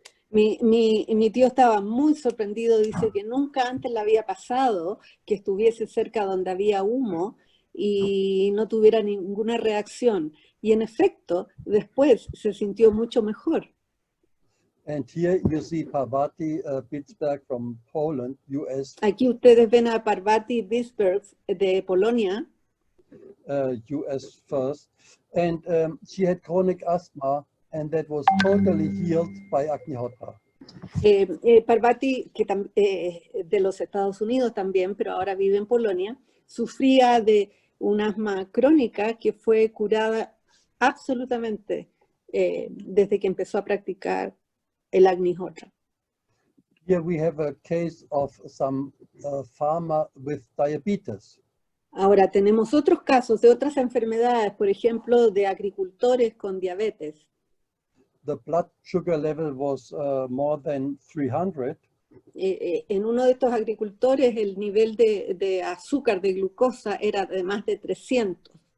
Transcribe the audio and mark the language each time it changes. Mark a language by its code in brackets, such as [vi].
[es] Mi tío estaba muy sorprendido, dice que nunca antes le había pasado que estuviese cerca donde había humo y no tuviera ninguna reacción. Y en efecto, después se sintió mucho mejor. [en] And here you see Parvati Bitsberg from Poland, US. [es] Aquí ustedes ven a Parvati Bitsberg de Polonia. [en] US first. And she had chronic asthma, and that was totally healed by Agnihotra. [es] Parvati, que de los Estados Unidos también, pero ahora vive en Polonia, sufría de un asma crónica que fue curada absolutamente desde que empezó a practicar el Agnihotra. [en] Here we have a case of some farmer with diabetes. [es] Ahora tenemos otros casos de otras enfermedades, por ejemplo, de agricultores con diabetes. [en] The blood sugar level was more than 300. [es] En uno de estos agricultores el nivel de azúcar, de glucosa, era de más de 300.